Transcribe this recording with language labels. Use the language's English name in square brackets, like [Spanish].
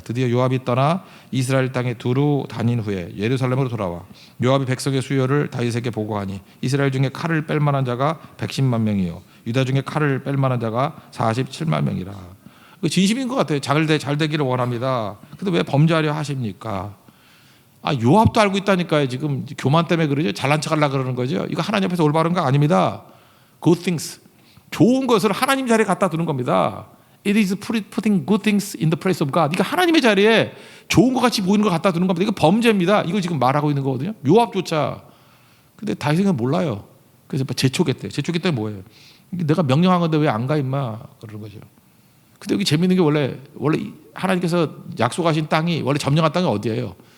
[Korean] 드디어 요압이 떠나 이스라엘 땅에 두루 다닌 후에 예루살렘으로 돌아와 요압이 백성의 수요를 다윗에게 보고하니 이스라엘 중에 칼을 뺄 만한 자가 110만 명이요 유다 중에 칼을 뺄 만한 자가 47만 명이라. 진심인 것 같아요. 잘 되기를 원합니다. 근데 왜 범죄하려 하십니까? 요압도 알고 있다니까요. 지금 교만 때문에 그러죠. 잘난 척하려고 그러는 거죠. 이거 하나님 앞에서 올바른 거 아닙니다. [English] Good things, [Korean] 좋은 것을 하나님 자리에 갖다 두는 겁니다. [English] It is putting good things in the place of God. [Korean] 이거 하나님의 자리에 좋은 것 같이 보이는 걸 갖다 두는 겁니다. 이거 범죄입니다. 이걸 지금 말하고 있는 거거든요. 요압조차. 근데 다윗은 몰라요. 그래서 재촉했대요. 재촉했더니 뭐예요? 내가 명령한 건데 왜 안 가 임마 그러는 거죠. 근데 여기 재밌는 게 원래 하나님께서 약속하신 땅이 원래 점령한 땅이 어디예요?